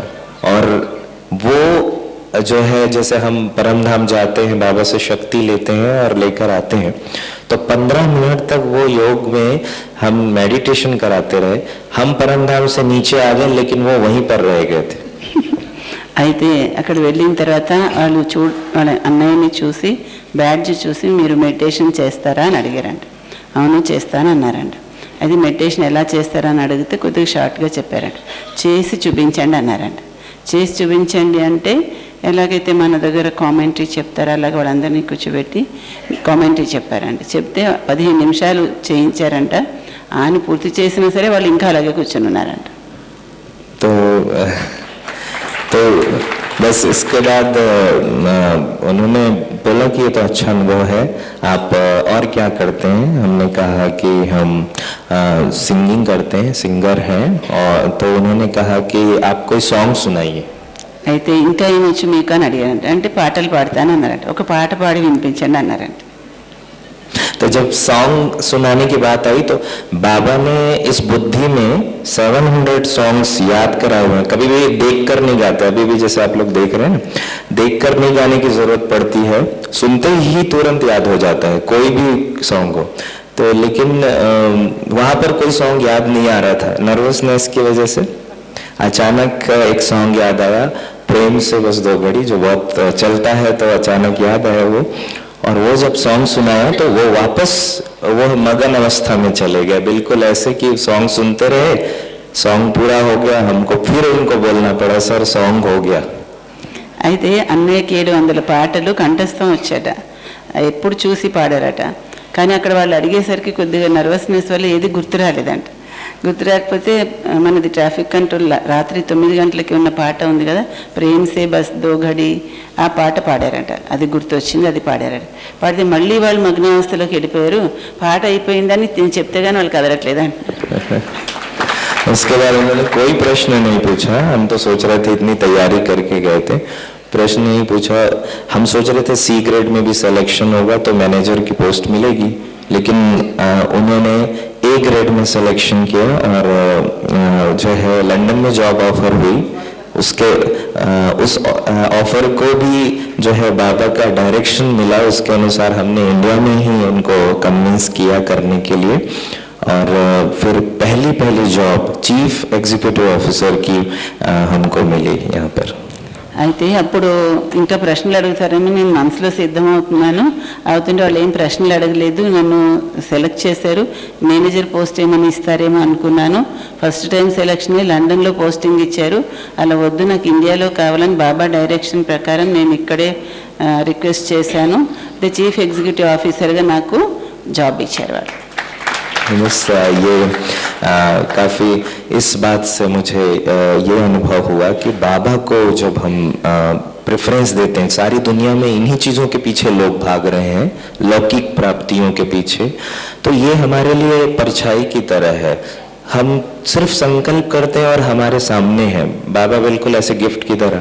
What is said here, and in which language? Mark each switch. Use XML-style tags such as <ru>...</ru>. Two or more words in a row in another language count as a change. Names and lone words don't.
<hi>और वो जो है, जैसे हम परमधाम जाते हैं, बाबा से शक्ति लेते हैं और लेकर आते हैं, तो 15 मिनट तक वो योग में हम मेडिटेशन कराते रहे। हम परमधाम से नीचे आ गए, लेकिन वो वहीं पर रह गए थे।</hi> <te>అయితే అక్కడ వెళ్ళిన తర్వాత వాళ్ళు వాళ్ళ అన్నయ్యని చూసి, బ్యాడ్జ్ చూసి, మీరు మెడిటేషన్ చేస్తారా అని అడిగారంట. అవును చేస్తాను అన్నారంట. అది మెడిటేషన్ ఎలా చేస్తారా అని అడిగితే కొద్దిగా షార్ట్గా చెప్పారంట. చేసి చూపించండి అన్నారంట. చేసి చూపించండి అంటే ఎలాగైతే మన దగ్గర కామెంటరీ చెప్తారో అలాగే వాళ్ళందరినీ కూర్చోబెట్టి కామెంటరీ చెప్పారంట. చెప్తే 15 నిమిషాలు చేయించారంట. ఆయన పూర్తి చేసినా సరే వాళ్ళు ఇంకా అలాగే కూర్చొని ఉన్నారంట.</te> <hi>तो बस इसके बाद उन्होंने बोला कि ये तो अच्छा अनुभव है, आप और क्या करते हैं? हमने कहा कि हम सिंगिंग करते हैं, सिंगर हैं। और तो उन्होंने कहा कि आप कोई सॉन्ग सुनाइए।</hi> <te>అయితే ఇంకా ఏమొచ్చు మీకు అని అడిగారంట. అంటే పాటలు పాడతాను అన్నారంట. ఒక పాట పాడి వినిపించండి అన్నారంట.</te> <hi>तो जब सॉन्ग सुनाने की बात आई तो बाबा ने इस बुद्धि में 700 सॉन्ग्स याद कराए हुए हैं। कभी भी देख कर नहीं गाते, अभी भी जैसे आप लोग देख रहे हैं ना, देख कर नहीं गाने की जरूरत पड़ती है, सुनते ही तुरंत याद हो जाता है कोई भी सॉन्ग हो। तो लेकिन वहाँ पर कोई सॉन्ग याद नहीं आ रहा था, नर्वसनेस की वजह से। अचानक एक सॉन्ग याद आया, प्रेम से बस 2 घड़ी, जो बहुत चलता है, तो अचानक याद आया वो। और वो जब सॉन्ग सुनाया तो वो वापस वो मगन अवस्था में चले गए, बिल्कुल ऐसे कि सॉन्ग सुनते रहे, सॉन्ग पूरा हो गया, हमको फिर उनको बोलना पड़ा सर सॉन्ग हो गया।</hi> <te>అయితే అన్నయ్యకి 700 పాటలు కంఠస్థం వచ్చాట. ఎప్పుడు చూసి పాడారట. కానీ అక్కడ వాళ్ళు అడిగేసరికి కొద్దిగా నర్వస్నెస్ వల్ల ఏది గుర్తు రాలేదంట. గుర్తు రాకపోతే మనది</te> <en>traffic control</en> <te>రాత్రి 9 గంటలకి ఉన్న పాట ఉంది కదా,</te> <hi>प्रेम से बस 2 घड़ी,</hi> <te>ఆ పాట పాడారంట. అది గుర్తొచ్చింది, అది పాడారట. పాడితే మళ్ళీ వాళ్ళు మగ్నావస్థలోకి వెళ్ళిపోయారు. పాట అయిపోయిందని నేను చెప్తే కానీ వాళ్ళు కదలట్లేదంట.</te> <hi>उसके बाद उन्होंने कोई प्रश्न नहीं पूछा। हम तो सोच रहे थे, इतनी तैयारी करके गए थे, प्रश्न नहीं पूछा। हम सोच रहे थे</hi> <en>C grade</en> <hi>में भी सिलेक्शन होगा तो मैनेजर की पोस्ट मिलेगी, लेकिन उन्होंने</hi> <en>A grade</en> <hi>में सिलेक्शन किया। और जो है लंदन में</hi> <en>job offer</en> <hi>हुई, उसके उस ऑफर को भी जो है बाबा का डायरेक्शन मिला, उसके अनुसार हमने इंडिया में ही उनको कन्विंस किया करने के लिए। और फिर पहली जॉब</hi> <en>chief executive officer</en> <hi>की हमको मिली यहाँ पर।</hi> <te>అయితే అప్పుడు ఇంకా ప్రశ్నలు అడుగుతారని నేను మనసులో సిద్ధమవుతున్నాను. అవుతుంటే వాళ్ళు ఏం ప్రశ్నలు అడగలేదు, నన్ను సెలెక్ట్ చేశారు.</te> <en>manager post</en> <te>ఏమని ఇస్తారేమో అనుకున్నాను.</te> <en>first time</en> <te>సెలక్షనే లండన్లో పోస్టింగ్ ఇచ్చారు. అలా వద్దు, నాకు ఇండియాలో కావాలని బాబా డైరెక్షన్ ప్రకారం నేను ఇక్కడే రిక్వెస్ట్ చేశాను.</te> <en>the chief executive officer</en> <te>నాకు జాబ్ ఇచ్చారు వాళ్ళు.</te> <hi>बस ये काफ़ी इस बात से मुझे ये अनुभव हुआ कि बाबा को जब हम प्रेफरेंस देते हैं। सारी दुनिया में इन्हीं चीज़ों के पीछे लोग भाग रहे हैं, लौकिक प्राप्तियों के पीछे। तो ये हमारे लिए परछाई की तरह है, हम सिर्फ संकल्प करते हैं और हमारे सामने है बाबा, बिल्कुल ऐसे गिफ्ट की तरह।</hi>